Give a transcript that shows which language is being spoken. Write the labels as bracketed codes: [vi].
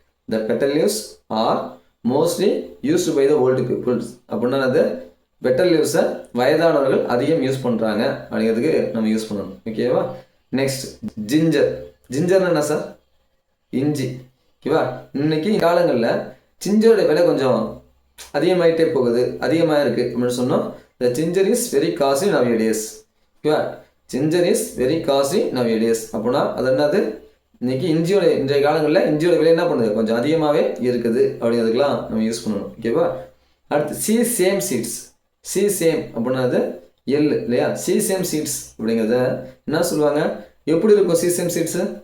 [en] The petal leaves are mostly used by the old people. [ta] அப்படின்னா அது petal லீவ்ஸை வயதானவர்கள் அதிகம் யூஸ் பண்ணுறாங்க அப்படிங்கிறதுக்கு நம்ம யூஸ் பண்ணணும். ஓகேவா? Next ginger. ஜிஞ்சர்னு என்ன சார்? இஞ்சி. ஓகேவா? இன்னைக்கு காலங்களில் ஜிஞ்சரோட விலை கொஞ்சம் அதிகமாகிட்டே போகுது, அதிகமாக இருக்குது அப்படின்னு சொன்னோம். [en] The ginger is very costly nowadays. [ta] ஓகேவா? [en] ginger is very costly nowadays [ta] அப்படின்னா அது என்னது? இன்னைக்கு இன்றைய காலங்களில் இஞ்சியோட விலை என்ன பண்ணுது? கொஞ்சம் அதிகமாகவே இருக்குது அப்படிங்கிறதுக்கெலாம் நம்ம யூஸ் பண்ணணும். ஓகேவா? அடுத்து C same seeds. C same அப்படின்னது எள்ளு இல்லையா? சி சேம் சீட்ஸ் அப்படிங்கிறத என்ன சொல்லுவாங்க? எப்படி இருக்கும் சி சேம் சீட்ஸு?